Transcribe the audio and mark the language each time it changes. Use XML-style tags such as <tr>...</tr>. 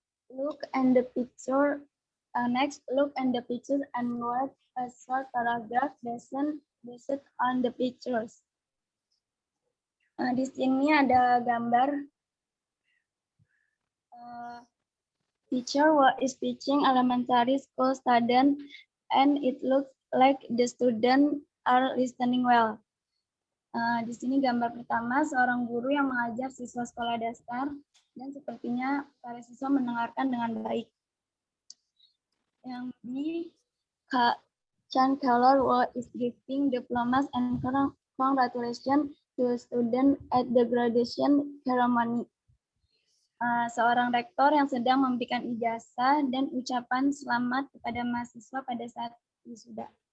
<en>Look at the picture. Next, look at the pictures and write a short paragraph based on the pictures.</en> <id>Di sini ada gambar</id> <en>teacher is teaching elementary school student, and it looks like the student are listening well.</en> <id>Di sini gambar pertama seorang guru yang mengajar siswa sekolah dasar dan sepertinya para siswa mendengarkan dengan baik.</id> <en>Yang di Chan Keller is giving diplomas and congratulations to student at the graduation ceremony.</en> <id>Seorang rektor yang sedang memberikan ijazah dan ucapan selamat kepada mahasiswa pada saat wisuda.</id>